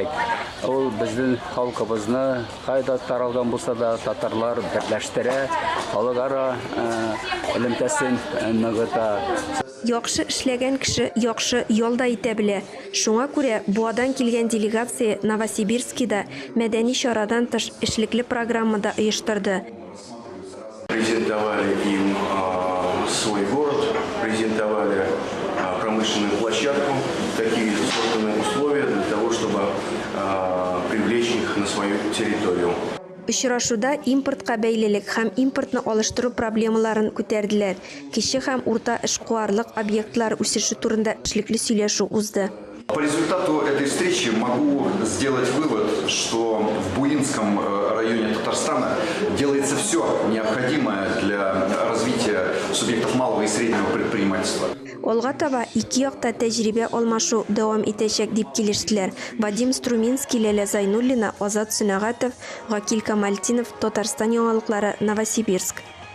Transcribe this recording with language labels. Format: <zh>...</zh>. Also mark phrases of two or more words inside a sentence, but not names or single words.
<tt>Ул безнең халкыбызны кайда таралган булса да татарлар берләштерә, халыкара элемтәсен ныгыта. Яхшы эшләгән кеше яхшы ялда итә белә. Шуңа күрә буадан килгән делегация Новосибирскида мәдәни чарадан тыш эшлекле программада оештырды.</tt> <ru>Презентовали им свой город, презентовали промышленную площадку, такие созданные условия для того, чтобы привлечь их на свою территорию.</ru> <tt>Очрашуда импортка бәйлелек һәм импортны алыштыру проблемаларын күтәрделәр. Кече һәм урта эшкуарлык объектлар үсеше турында эшлекле сөйләшү узды.</tt> <ru>По результату этой встречи могу сделать вывод, что в Буинском районе Татарстана делается все необходимое для развития субъектов малого и среднего предпринимательства.</ru> <tt>Алга таба ике якта тәҗрибә алмашу дәвам итәчәк дип килештеләр. Вадим Струминский, Ләлә Зайнуллина, Азат Сөнәгатов, Гакил Камальтинов, Татарстан яңалыклары, Новосибирск.</tt>